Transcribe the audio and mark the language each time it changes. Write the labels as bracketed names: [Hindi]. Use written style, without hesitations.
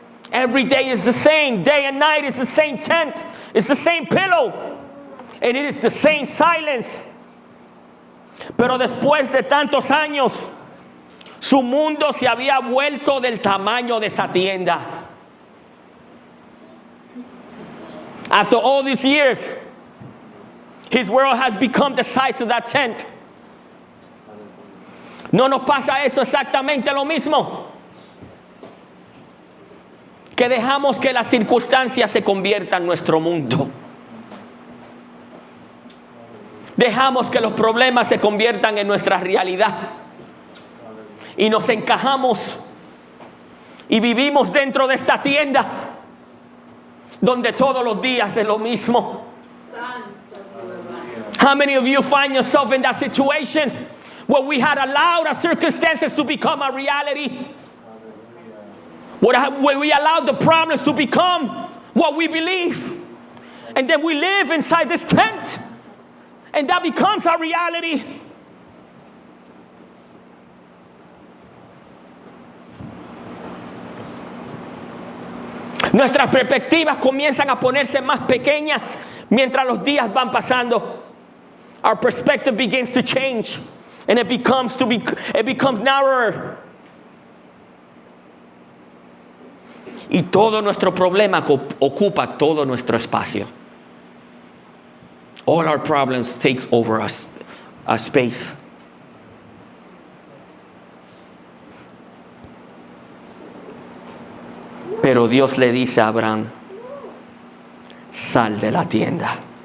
[English] Every day is the same. Day and night is the same tent. It's the same pillow. And it is the same silence. [Spanish] Pero después de tantos años, su mundo se había vuelto del tamaño de esa tienda. [English] After all these years, his world has become the size of that tent. [Spanish] ¿No nos pasa eso exactamente lo mismo? Que dejamos que las circunstancias se conviertan en nuestro mundo. Dejamos que los problemas se conviertan en nuestra realidad. Y nos encajamos y vivimos dentro de esta tienda donde todos los días es lo mismo. [English] How many of you find yourself in that situation where we had allowed our circumstances to become a reality? Where we allowed the problems to become what we believe. And then we live inside this tent. And that becomes our reality. [Spanish] Nuestras perspectivas comienzan a ponerse más pequeñas mientras los días van pasando. [English] Our perspective begins to change. And it becomes narrower. [Spanish] Y todo nuestro problema ocupa todo nuestro espacio. [English] All our problems takes over us, our space. [Spanish] Pero Dios le dice a Abraham, sal de la tienda.